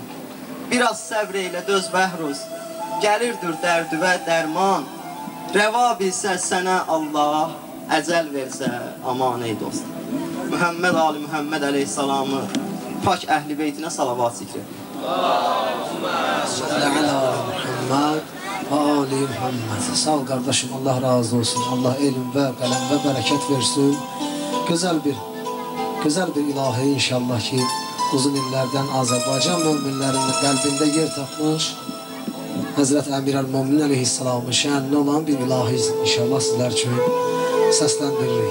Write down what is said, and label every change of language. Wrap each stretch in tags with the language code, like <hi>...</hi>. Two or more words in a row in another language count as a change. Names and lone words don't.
<az>Biraz səbr eylə döz bəhruz, gəlirdir dərdüvə dərman. Rəva bilsə sənə Allah, əcəl versə aman ey dost. Muhammed Ali Muhammed aleyhissalamı pak əhli beytinə salavat zikr.</az> <ar>اللهم صل على محمد وآل محمد.</ar> <tr>Sağ ol kardeşim, Allah razı olsun. Allah elm ve kalem ve bereket versin. Güzel bir ilahi inşallah ki uzun illerden Azerbaycan müminlerinin kalbinde yer tapmış. Hazreti Emir el-Müminin aleyhisselamın şənli olan bir ilahi inşallah sizler için seslendiririk.</tr>